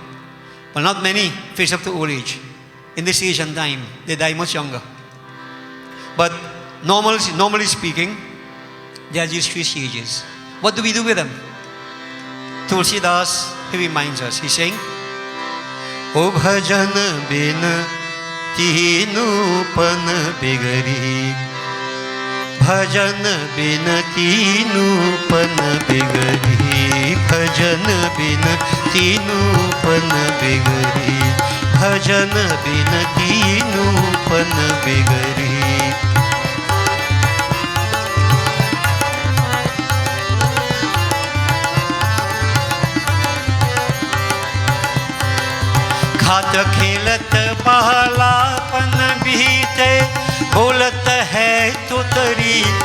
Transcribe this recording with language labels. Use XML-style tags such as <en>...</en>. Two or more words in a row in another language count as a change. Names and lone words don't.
<en>But not many face up to old age. In this age and time, they die much younger. But normally speaking, there are these three stages. What do we do with them? Tulsi Das, he reminds us. He's saying,</en> <hi>ओ भजन बिन तीनु पन बिगरी. भजन बिन तीनु पन बिगरी. भजन बिन तीनु पन बिगरी. भजन बिन तीनु पन बिगरी. खात खेलत बालापन बीते, बोलत है तुतरी.</hi>